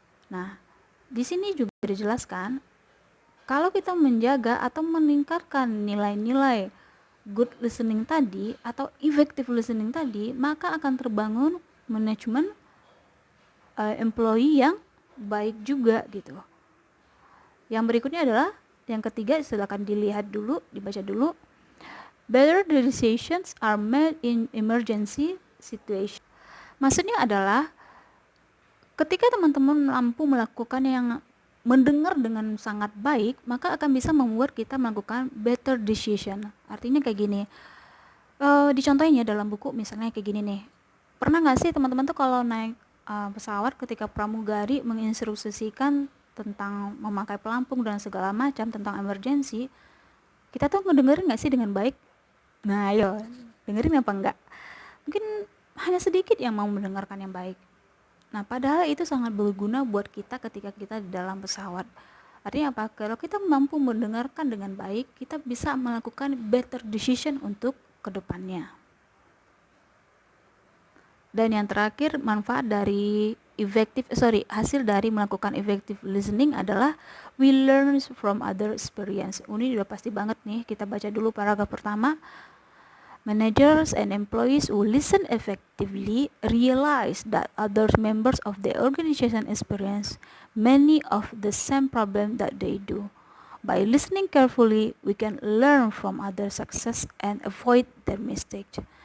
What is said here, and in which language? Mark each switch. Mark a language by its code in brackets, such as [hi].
[id] Nah, di sini juga dijelaskan kalau kita menjaga atau meningkatkan nilai-nilai good listening tadi atau effective listening tadi, maka akan terbangun manajemen employee yang baik juga gitu. Yang berikutnya adalah yang ketiga, silakan dilihat dulu, dibaca dulu. [en] Better decisions are made in emergency situation. [id] Maksudnya adalah ketika teman-teman mampu melakukan yang mendengar dengan sangat baik, maka akan bisa membuat kita melakukan [en] better decision. [id] Artinya kayak gini, dicontohin ya dalam buku misalnya kayak gini nih. Pernah gak sih teman-teman tuh kalau naik pesawat ketika pramugari menginstruksikan tentang memakai pelampung dan segala macam tentang emergency, kita tuh ngedengerin gak sih dengan baik? Nah ayo, dengerin apa enggak? Mungkin hanya sedikit yang mau mendengarkan yang baik. Nah, padahal itu sangat berguna buat kita ketika kita di dalam pesawat. Artinya apa? Kalau kita mampu mendengarkan dengan baik, kita bisa melakukan [en] better decision [id] untuk kedepannya. Dan yang terakhir, hasil dari melakukan effective listening adalah [en] we learn from other experience. [id] Ini udah pasti banget nih, kita baca dulu paragraf pertama. [en] Managers and employees who listen effectively realize that other members of the organization experience many of the same problems that they do. By listening carefully, we can learn from other success and avoid their mistakes.